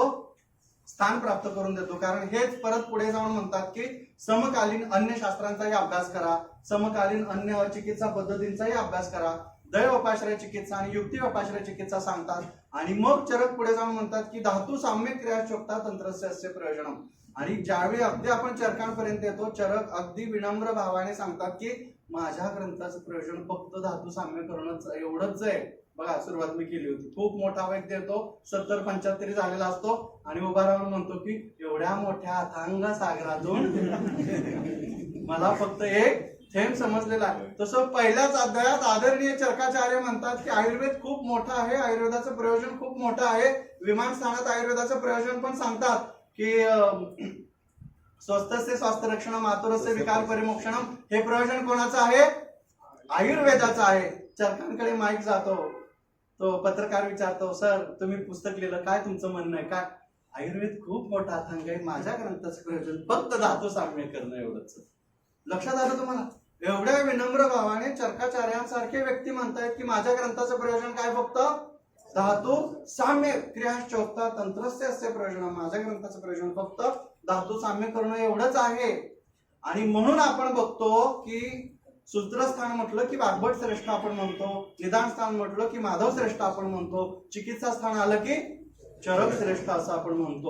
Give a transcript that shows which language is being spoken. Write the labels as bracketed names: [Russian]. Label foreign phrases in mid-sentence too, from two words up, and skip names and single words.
[Marathi] स्थान प्राप्त करून देतो. कारण हेच परत पुढे जाऊन म्हणतात की समकालीन अन्य शास्त्रांचाही अभ्यास करा, समकालीन अन्य चिकित्सा पद्धतींचाही अभ्यास करा, दैव उपाश्रय चिकित्सा आणि युक्ती उपाश्रय चिकित्सा सांगतात. आणि मग चरक पुढे जाऊन म्हणतात की [Sanskrit] धातू साम्य क्रिया शोधता तंत्रस्य अस्य प्रयोजनम. [Marathi] आणि ज्यावेळी अगदी आपण चरकांपर्यंत येतो चरक अगदी विनम्र भावाने सांगतात की माझ्या ग्रंथाचं प्रयोजन फक्त धातू साम्य करणंच एवढंच आहे. बघा, सुरुवात मी केली होती, खूप मोठा वैद्य येतो 70-75 झालेला असतो आणि उभा राहून म्हणतो की एवढ्या मोठ्या अथांग सागरातून मला फक्त एक थेंब समजलेला आहे. तसं पहिल्याच अध्यायात आदरणीय चरकाचार्य म्हणतात की आयुर्वेद खूप मोठा आहे, आयुर्वेदाचं प्रयोजन खूप मोठं आहे. विमान स्थानात आयुर्वेदाचं प्रयोजन पण सांगतात की [Sanskrit] स्वस्तस्य स्वास्थ्य रक्षणम आतुरस्य विकार परिमोक्षणम. [Marathi] हे प्रयोजन कोणाचं आहे? आयुर्वेदाचं आहे. चरकांकडे माईक जातो, तो पत्रकार विचारतो, सर तुम्ही पुस्तक लिहिलं, काय तुमचं म्हणणं आहे? काय? आयुर्वेद खूप मोठा अथांग आहे, माझ्या ग्रंथाचं प्रयोजन फक्त धातू साम्य करणं एवढंच. लक्षात आलं तुम्हाला? एवढ्या विनम्र भावाने चरकाचार्यांसारखे व्यक्ती म्हणतायत की माझ्या ग्रंथाचं प्रयोजन काय? [Sanskrit] फक्त धातू साम्य क्रियाश्चोक्ता तंत्रस्य अस्य प्रयोजन. [Marathi] माझ्या ग्रंथाचं प्रयोजन फक्त धातू साम्य करणं एवढंच आहे. आणि म्हणून आपण बघतो की सूत्रस्थान म्हटलं की वाग्भट श्रेष्ठ आपण म्हणतो, निदान स्थान म्हटलं की माधव श्रेष्ठ आपण म्हणतो, चिकित्सा स्थान आलं की चरक श्रेष्ठ असं आपण म्हणतो.